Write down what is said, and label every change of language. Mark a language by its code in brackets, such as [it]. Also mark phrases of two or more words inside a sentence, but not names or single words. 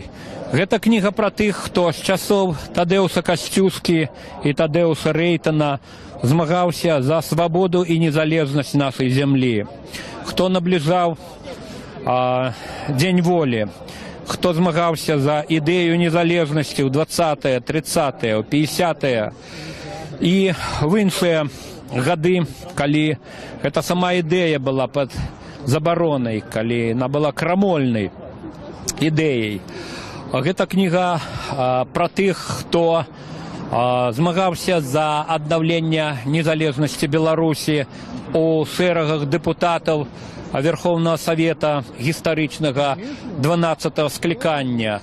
[be] Гэта кніга пра тых, хто з часоў Тадеуса Касцюскі і Тадеуса Рэйтана змагаўся за свабоду і незалежнасць нашай зямлі. Хто набліжаў Дзень волі, хто змагаўся за ідэю незалежнасці ў 20-е, 30-е, 50-е і в іншыя гады, калі гэта сама ідэя была пад забаронай, калі яна была крамольнай ідэяй. Гэта кніга пра тых, хто змагаўся за аднаўленне незалежнасці Беларусі у шэрагах дэпутатаў [ru] Верховного Совета [be] гістарычнага 12-го склікання.